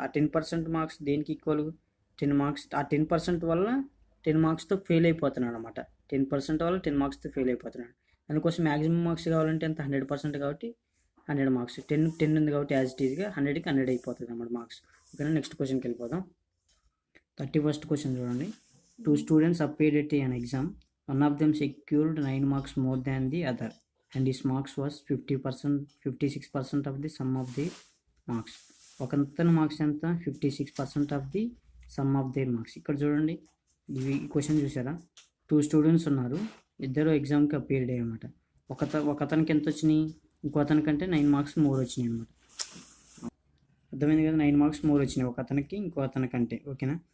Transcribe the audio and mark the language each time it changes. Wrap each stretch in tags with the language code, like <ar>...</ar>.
<te>ఆ 10% మార్క్స్ దేనికి equal, 10 marks. ఆ 10% వల్ల 10 మార్క్స్తో ఫెయిల్ అయిపోతున్నాడు అనమాట. 10% వల్ల 10 మార్క్స్తో ఫెయిల్ అయిపోతున్నాడు. అందుకోసం మ్యాక్సిమం మార్క్స్ కావాలంటే ఎంత, 100% కాబట్టి 100 మార్క్స్. 10 ఉంది కాబట్టి యాజ్ ఇట్ ఈజ్గా 100కి 100 అయిపోతుంది అన్నమాట మార్క్స్. ఓకేనా. నెక్స్ట్ క్వశ్చన్కి వెళ్ళిపోదాం. 31st క్వశ్చన్ చూడండి.</te> <en>2 students appeared at an exam. One of them secured 9 marks more than the other and his marks was 56% of the sum of the marks. ఒకతని marks ఎంత, 56% of the sum of their marks.</en> <te>ఇక్కడ చూడండి, ఇవి question చూసారా, 2 students ఉన్నారు, ఇద్దరు ఎగ్జామ్కి appeared అయ్యమాట. ఒకతనికి ఎంత వచ్చినాయి, ఇంకో అతనికంటే 9 మార్క్స్ మోర్ వచ్చినాయి అనమాట. అర్థమైంది కదా, 9 మార్క్స్ మోర్ వచ్చినాయి ఒక అతనికి ఇంకో అతనికంటే. ఓకేనా.</te>